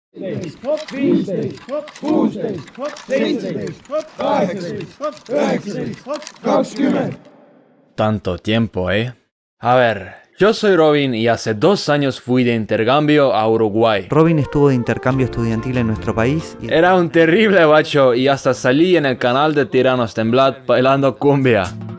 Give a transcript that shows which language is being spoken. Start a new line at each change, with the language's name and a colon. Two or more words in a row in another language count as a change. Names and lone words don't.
Dutch: Steeds, hop, 4 steeds, hop, 4 steeds, hop, 7 steeds, hop, 8 steeds, hop, 9 steeds, hop, 20.
Spanish: Tanto tiempo, ¿eh? A ver, yo soy Robin y hace 2 años fui de intercambio a Uruguay. Robin estuvo de intercambio estudiantil en nuestro país y Era un terrible bacho y hasta salí en el canal de Tiranos Temblad bailando cumbia.